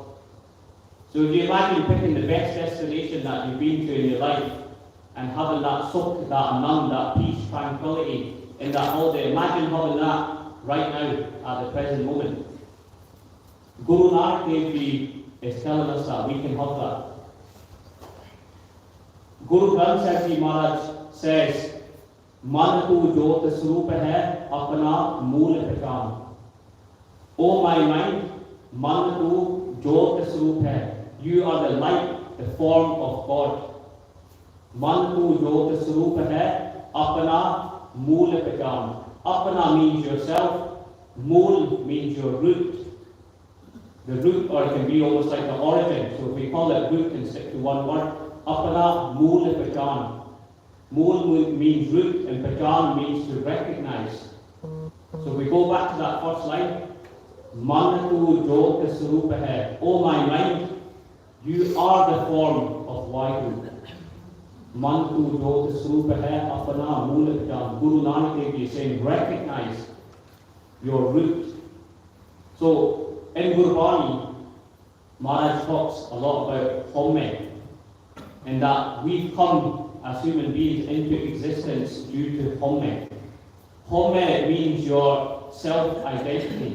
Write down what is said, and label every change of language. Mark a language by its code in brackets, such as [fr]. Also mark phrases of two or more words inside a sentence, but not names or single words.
[en] So if you imagine picking the best destination that you've been to in your life and having that sukh, that anand, that peace, tranquility in that holiday, imagine having that right now at the present moment. Guru Nanak Dev Ji is telling us that we can have that. Guru Granth Sahib Ji Maharaj says, [pa] ਮਨ ਤੂੰ ਜੋਤਿ ਸਰੂਪੁ ਹੈ, ਆਪਣਾ ਮੂਲੁ ਪਛਾਣੁ. [en] O my mind, [pa] ਮਨ ਤੂੰ ਜੋਤਿ ਸਰੂਪੁ ਹੈ. [en] You are the light, the form of God. [pa] ਮਨ ਤੂੰ ਜੋਤਿ ਸਰੂਪੁ ਹੈ, ਆਪਣਾ ਮੂਲੁ ਪਛਾਣੁ. [en] Apna means yourself, mool means your root. The root, or it can be almost like the origin. So if we call it root and stick to one word, [pa] ਆਪਣਾ ਮੂਲੁ ਪਛਾਣੁ. [en] Mool means root and pehchan means to recognize. So we go back to that first line. [pa] ਮਨ ਤੂੰ ਜੋਤਿ ਸਰੂਪੁ ਹੈ. [en] O my mind, you are the form of Vaheguru. [pa] ਮਨ ਤੂੰ ਜੋਤਿ ਸਰੂਪੁ ਹੈ, ਆਪਣਾ ਮੂਲੁ ਪਛਾਣੁ. [en] Guru Nanak Dev Ji is saying, recognize your root. So in Gurbani, Maharaj talks a lot about home, and that we've come as human beings into existence due to home. Home means your self-identity.